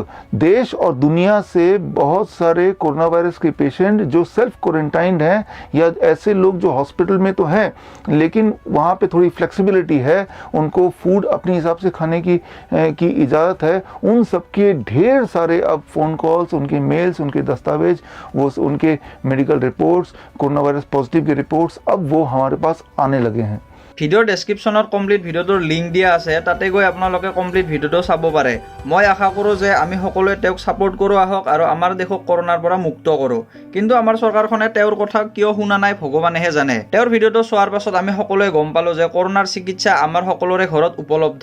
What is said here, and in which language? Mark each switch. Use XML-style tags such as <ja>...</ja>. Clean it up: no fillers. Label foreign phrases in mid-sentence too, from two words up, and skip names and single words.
<hi>देश और दुनिया से बहुत सारे कोरोना वायरस के पेशेंट जो</hi> <en>self quarantined</en> <hi>हैं या ऐसे लोग जो हॉस्पिटल में तो हैं लेकिन वहाँ पे थोड़ी फ्लेक्सिबिलिटी है, उनको फूड अपने हिसाब से खाने की इजाज़त है, उन सबके ढेर सारे अब</hi> <en>phone calls,</en> <hi>उनके मेल्स, उनके दस्तावेज, वो उनके</hi> <en>medical reports, corona virus positive</en> <hi>के रिपोर्ट्स अब वो हमारे पास आने लगे हैं।</hi> <en>video description complete video</en> <as>লিংক দিয়া আছে, তাতে গৈ আপোনালোকে</as> <en>complete video</en> <as>চাব পাৰে। মই আশা কৰোঁ যে আমি সকলোৱে তেওঁক ছাপোৰ্ট কৰোঁ আহক আৰু আমাৰ দেশক কৰোনাৰ পৰা মুক্ত কৰোঁ। কিন্তু আমাৰ চৰকাৰখনে তেওঁৰ কথা কিয় শুনা নাই ভগৱানেহে জানে। তেওঁৰ ভিডিঅ'টো চোৱাৰ পাছত আমি সকলোৱে গম পালোঁ যে কৰোনাৰ চিকিৎসা আমাৰ সকলোৰে ঘৰত উপলব্ধ।</as>